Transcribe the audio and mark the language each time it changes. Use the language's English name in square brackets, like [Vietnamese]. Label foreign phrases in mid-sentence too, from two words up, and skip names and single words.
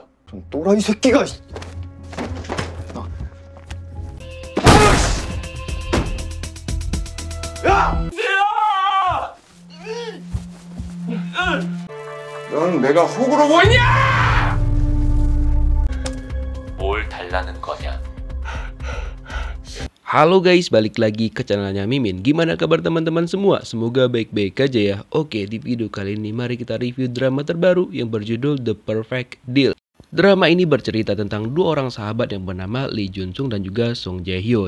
[Korean] 좀 또라이 새끼가. 야! 넌 내가 호구로 보이냐? 뭘 달라는 거냐? [Indonesian] Halo guys, balik lagi ke channelnya Mimin. Gimana kabar teman-teman semua? Semoga baik-baik aja ya. Oke, di video kali ini mari kita review drama terbaru yang berjudul The Perfect Deal. Drama ini bercerita tentang dua orang sahabat yang bernama Lee Jun Sung dan juga Song Jae Hyo.